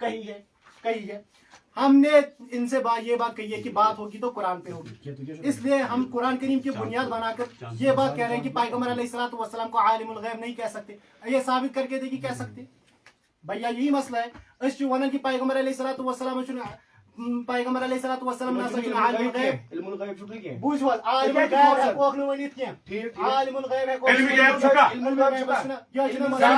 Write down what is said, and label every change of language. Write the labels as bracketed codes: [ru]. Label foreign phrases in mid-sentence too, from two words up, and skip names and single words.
[ur] کہی ہے ہم نے ان سے یہ بات کہی ہے کہ بات ہوگی تو قرآن پہ ہوگی اس لیے ہم قرآن کریم کی بنیاد بنا کر یہ بات کہہ رہے ہیں کہ پیغمبر [ar] علیہ الصلوۃ والسلام [ur] کو عالم الغیب نہیں کہہ سکتے یہ ثابت کر کے دیکھیے کہہ سکتے بھیا یہی مسئلہ ہے اس ونان کہ پیغمبر [ar] علیہ الصلوۃ والسلام [ur] پیغمبر [ar] علیہ الصلوۃ والسلام [ur] عالم الغیب [ks] علم الغیب چھُ کینٛہہ بوٗزِو حظ عالم الغیب ہیٚکوکھ نہٕ ؤنِتھ کینٛہہ عالم الغیب ہیٚکوکھ علم غیب چھُ کانٛہہ علم الغیب چھُنہٕ یہِ چھُنہٕ